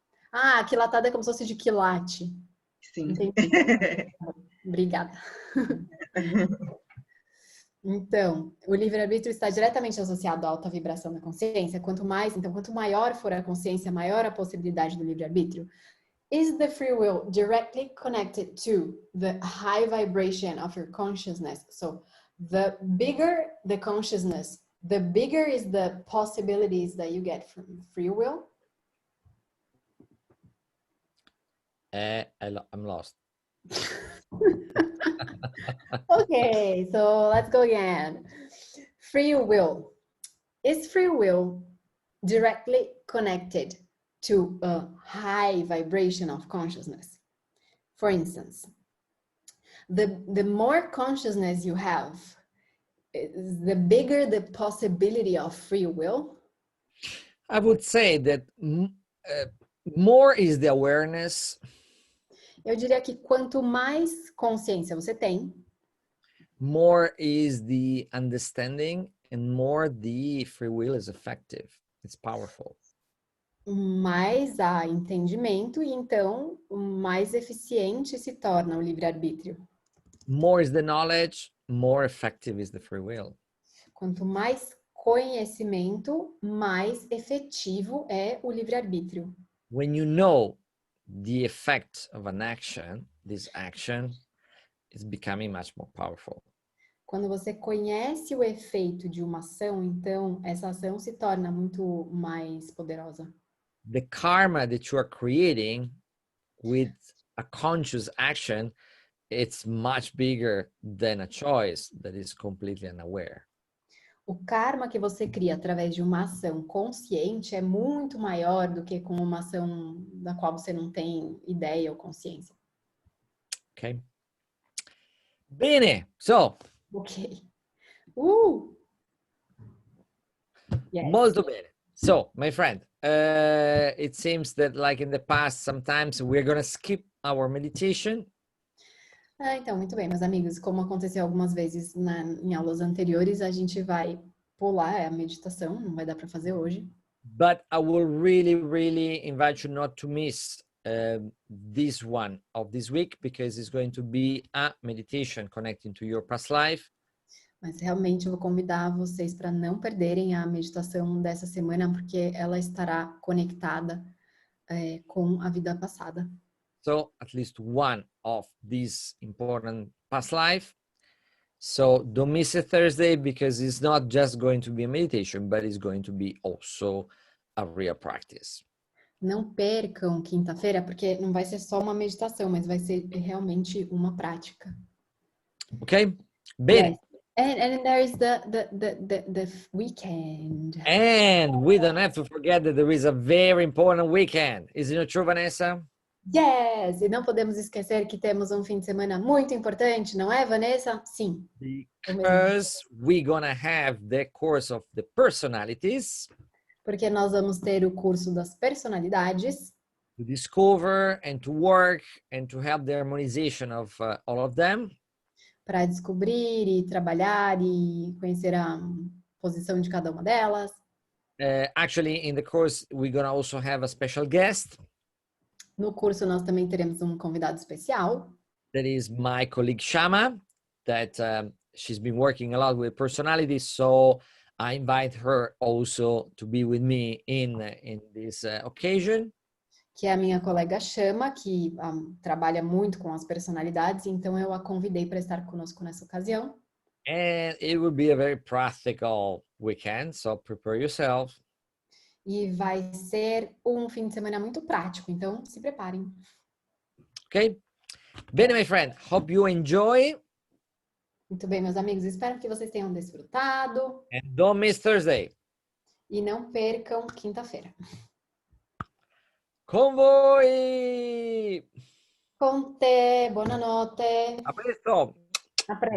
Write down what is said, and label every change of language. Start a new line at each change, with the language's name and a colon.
Portuguese: Ah, quilatada é como se fosse de quilate. Sim. Entendi. Obrigada. Então, o livre-arbítrio está diretamente associado à alta vibração da consciência. Quanto maior for a consciência, maior a possibilidade do livre-arbítrio.
English: Is the free will directly connected to the high vibration of your consciousness? So, the bigger the consciousness, the bigger is the possibilities that you get from free will? I'm lost. Okay, so let's go again. Free will. Is free will directly connected to a high vibration of consciousness? For instance, the more consciousness you have, the bigger the possibility of free will? I would say that more is the awareness.
Portuguese: Eu diria que quanto mais consciência você tem,
English: more is the understanding, and more the free will is effective. It's powerful.
Portuguese: mais há entendimento e então mais eficiente se torna o livre-arbítrio.
English: More is the knowledge, more effective is the free will.
Portuguese: Quanto mais conhecimento, mais efetivo é o livre-arbítrio.
English: When you know the effect of an action, this action is becoming much more powerful.
Portuguese: Quando você conhece o efeito de uma ação, então essa ação se torna muito mais poderosa.
English: The karma that you are creating with a conscious action, it's much bigger than a choice that is completely unaware.
Portuguese: O karma que você cria através de uma ação consciente é muito maior do que com uma ação da qual você não tem ideia ou consciência.
English: Okay. Bene. So. Ok. Yes.
Italian: Molto bene.
English: So, my friend, it seems that like in the past, sometimes we're going to skip our meditation.
Portuguese: Então, muito bem, meus amigos. Como aconteceu algumas vezes em aulas anteriores, a gente vai pular a meditação, não vai dar para fazer hoje.
English: But I will really, really invite you not to miss this one of this week, because it's going to be a meditation connecting to your past life.
Portuguese: Mas realmente eu vou convidar vocês para não perderem a meditação dessa semana, porque ela estará conectada com a vida passada.
English: So at least one of these important past life. So don't miss it Thursday, because it's not just going to be a meditation, but it's going to be also a real practice.
Portuguese: Não percam quinta-feira, porque não vai ser só uma meditação, mas vai ser realmente uma prática.
English: Okay? Bene. Yes. And there is the weekend. And we don't have to forget that there is a very important weekend. Is it not true, Vanessa? Yes!
Portuguese: E não podemos esquecer que temos um fim de semana muito importante, não é, Vanessa? Sim.
English: Because we're gonna have the course of the personalities.
Portuguese: Porque nós vamos ter o curso das personalidades.
English: To discover and to work and to help the harmonization of all of them.
Portuguese: Para descobrir e trabalhar e conhecer a posição de cada uma delas.
English: Actually, in the course, we're gonna also have a special guest.
Portuguese: No curso, nós também teremos um convidado especial.
English: That is my colleague Shama, that she's been working a lot with personalities, so I invite her also to be with me in this occasion.
Portuguese: Que é a minha colega Chama, que trabalha muito com as personalidades, então eu a convidei para estar conosco nessa ocasião.
English: And it will be a very practical weekend, so prepare yourself.
Portuguese: E vai ser um fim de semana muito prático, então se preparem.
English: Okay? Bene, my friend, hope you enjoy.
Portuguese: Muito bem, meus amigos, espero que vocês tenham desfrutado.
English: And don't miss Thursday.
Portuguese: E não percam quinta-feira.
Italian: Con voi! Con te, buonanotte. A presto! A presto.